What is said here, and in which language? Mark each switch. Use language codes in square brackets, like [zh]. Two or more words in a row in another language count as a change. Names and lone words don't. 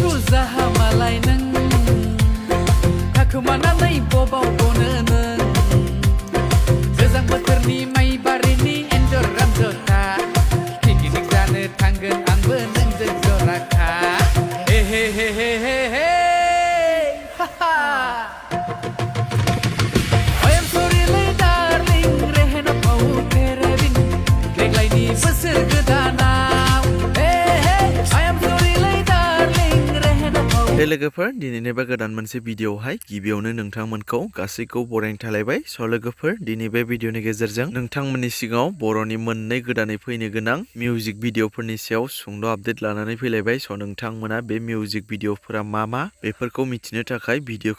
[brx] जाहामालाय नों थाखोमानानै बबाव गनो नों गोजां बोथोरनि माइ बारिनि एन्जर रामजथा पिकनिक जानो थांगोन आंबो नोंजों जराखा हे हे हे हे हे हे हा हा [en] I am sorry [brx] लै darling रेहेना फाव फेरेबिन देग्लायनि बोसोर गोदानाव [en] I am sorry [brx] लै darling रेहेना फाव हे लोगोफोर दिनैनि बे गोदान मोनसे भिडिअआवहाय गिबियावनो नोंथांमोनखौ गासैखौ बरायनो थालायबाय स' लोगोफोर दिनै बे भिडिअनि गेजेरजों नोंथांमोननि सिगाङाव बर'नि मोननै गोदानै फैनो गोनां मिउजिक भिडिअफोरनि सायाव सुंद' आपडेट लानानै फैलायबाय स' नोंथांमोना बे मिउजिक भिडिअफोरा मा बेफोरखौ मिथिनो थाखाय भिडिअखौ